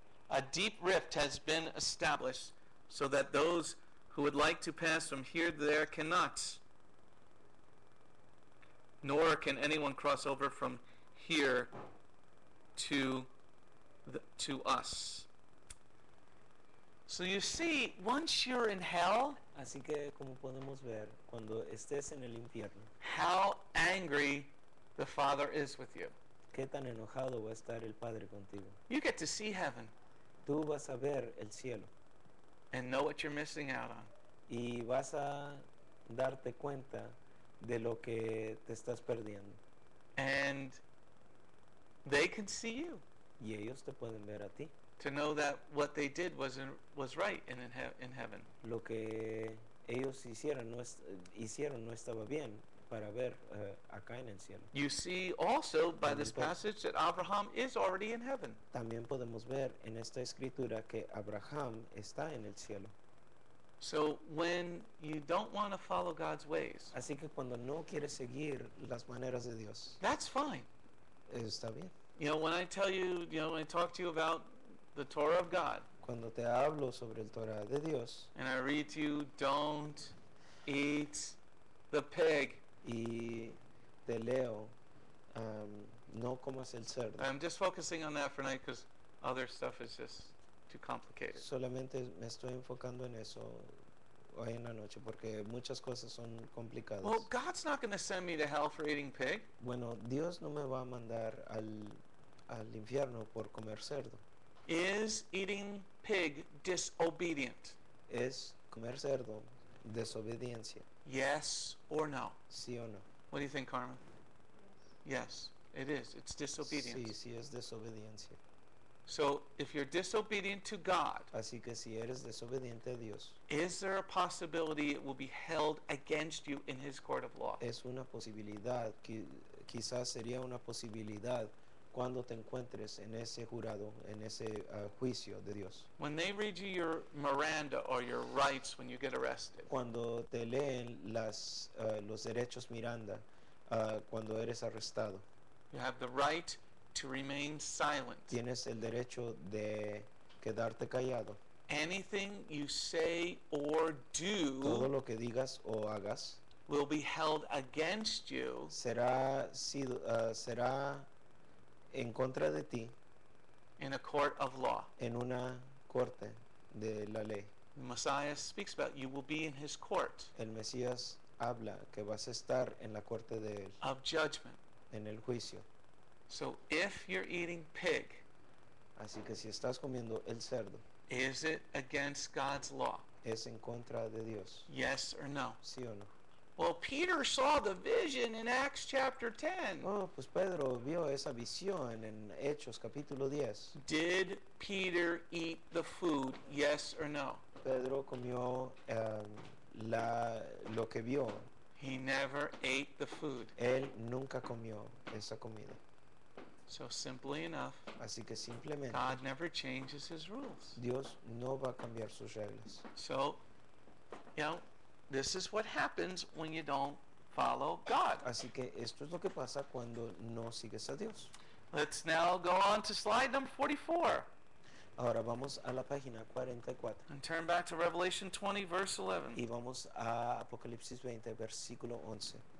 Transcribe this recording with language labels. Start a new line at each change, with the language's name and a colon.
English: A deep rift has been established so that those who would like to pass from here to there cannot. Nor can anyone cross over from here to us. So you see, once you're in hell,
Spanish: Así que como podemos ver, cuando estés en el infierno,
English: how angry the Father is with you.
Spanish: qué tan enojado va a estar el Padre contigo.
English: You get to see heaven
Spanish: Tú vas a ver el cielo
English: and know what you're missing out on.
Spanish: y vas a darte cuenta de lo que te estás perdiendo.
English: And they can see you
Spanish: Y ellos te pueden ver a ti.
English: to know that what they did was right in heaven.
Spanish: Lo que ellos hicieron no estaba bien para ver acá en el cielo.
English: You see also by this passage that Abraham is already in heaven.
Spanish: También podemos ver en esta escritura que Abraham está en el cielo.
English: So when you don't want to follow God's ways,
Spanish: Así que cuando no quieres seguir las maneras de Dios,
English: that's fine.
Spanish: está bien.
English: You know, when I tell you, when I talk to you about the Torah of God,
Spanish: Cuando te hablo sobre el Torah de Dios
English: and I read to you, don't eat the pig.
Spanish: y te leo, no comas el cerdo.
English: I'm just focusing on that for tonight because other stuff is just too complicated.
Spanish: Solamente me estoy enfocando en eso hoy en la noche porque muchas cosas son complicadas.
English: Well, God's not going to send me to hell for eating pig.
Spanish: Bueno, Dios no me va a mandar al infierno por comer cerdo.
English: Is eating pig disobedient?
Spanish: Es comer cerdo desobediencia,
English: Yes or no?
Spanish: ¿sí o no?
English: What do you think, Carmen? Yes, it is. It's disobedience.
Spanish: Sí es desobediencia.
English: So if you're disobedient to God,
Spanish: Así que si eres desobediente a Dios,
English: is there a possibility it will be held against you in His court of law?
Spanish: es una posibilidad, quizás sería una posibilidad cuando te encuentres en ese jurado, en ese juicio de Dios.
English: When they read you your Miranda or your rights when you get arrested,
Spanish: Cuando te leen los derechos Miranda, cuando eres arrestado,
English: you have the right to remain silent.
Spanish: tienes el derecho de quedarte callado.
English: Anything you say or
Spanish: Todo
English: do
Spanish: lo que digas o hagas
English: will be held against you
Spanish: será en contra de ti
English: in a court of law.
Spanish: en una corte de la ley.
English: The Messiah speaks about you will be in His court
Spanish: El Mesías habla que vas a estar en la corte de él,
English: of judgment.
Spanish: en el juicio.
English: So if you're eating pig,
Spanish: Así que si estás comiendo el cerdo,
English: is it against God's law?
Spanish: es en contra de Dios,
English: Yes or no?
Spanish: ¿sí o no?
English: Well, Peter saw the vision in Acts chapter 10.
Spanish: Oh, pues Pedro vio esa visión en Hechos capítulo 10.
English: Did Peter eat the food? Yes or no?
Spanish: Pedro comió lo que vio.
English: He never ate the food.
Spanish: Él nunca comió esa comida.
English: So simply enough,
Spanish: Así que simplemente
English: God never changes His rules.
Spanish: Dios no va a cambiar sus reglas.
English: So, this is what happens when you don't follow God.
Spanish: Así que esto es lo que pasa cuando no sigues a Dios.
English: Let's now go on to slide number 44
Spanish: Ahora vamos a la página 44
English: and turn back to Revelation 20, verse 11.
Spanish: y vamos a Apocalipsis 20, versículo 11.